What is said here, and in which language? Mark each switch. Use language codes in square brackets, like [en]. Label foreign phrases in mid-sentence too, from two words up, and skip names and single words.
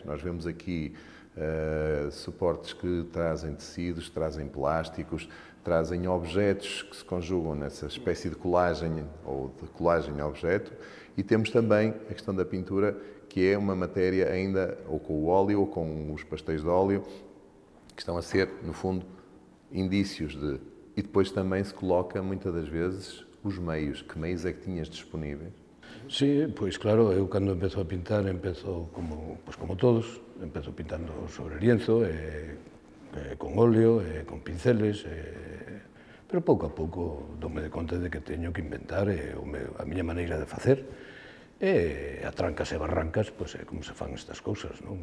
[pt] Nós vemos aqui suportes que trazem tecidos, trazem plásticos, trazem objetos que se conjugam nessa espécie de colagem ou de colagem a objeto, e temos também a questão da pintura, que é uma matéria ainda ou com o óleo ou com os pastéis de óleo, que estão a ser, no fundo, indícios de... E depois também se coloca, muitas das vezes, os meios. Que meios é que tinhas disponíveis? [gl] Sí, pois claro, eu cando empezo a pintar, empezo como todos, empezo pintando sobre lienzo, con óleo, con pinceles, pero pouco a pouco dome de conta de que teño que inventar a miña maneira de facer, e a trancas e barrancas, pois é como se fan estas cousas, non?